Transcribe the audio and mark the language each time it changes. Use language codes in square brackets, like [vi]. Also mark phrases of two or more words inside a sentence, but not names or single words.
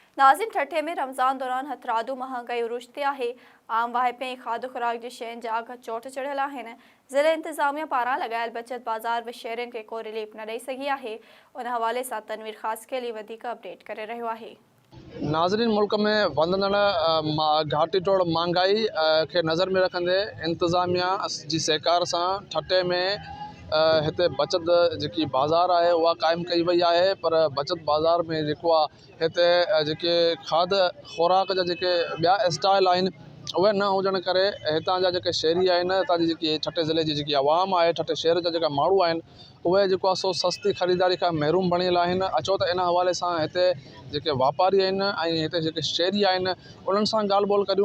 [sd] नाज़िन ठठे में रमज़ान दौरान हथरादू महंगाई उरुज ते आहे। आम वाहिपे खाद खुराक जी शयुनि जा अघ चोट चढ़ियल आहिनि। ज़िले इंतज़ामिया पारां लॻायल बचत बाज़ार बि शहरियुनि खे को रिलीफ न ॾेई सघी आहे। उन हवाले सां तनवीर ख़ासि केली वधीक अपडेट करे रहियो आहे। नाज़रीन, मुल्क में वधंदड़ घाटी तोड़ महंगाई के नज़र में रखंदे इंतज़ामिया जी सहकार सां ठठे में हिते बचत जी बाज़ार है वह कायम कई वही है। पर बचत बाज़ार में हिते खाद खुराक जा ॿिया स्टाइल आहिनि उहे न हुजण करे हितां जा शहरी आहिनि, हितां जी ठठे ज़िले जी आवाम है, ठठे शहर जा माण्हू आहिनि उहे सो सस्ती ख़रीदारी खां महरूम बणियल आहिनि। अचो त इन हवाले सां हिते वापारी आहिनि ऐं हिते शहरी आहिनि उन्हनि सां ॻाल्हि ॿोल करियूं।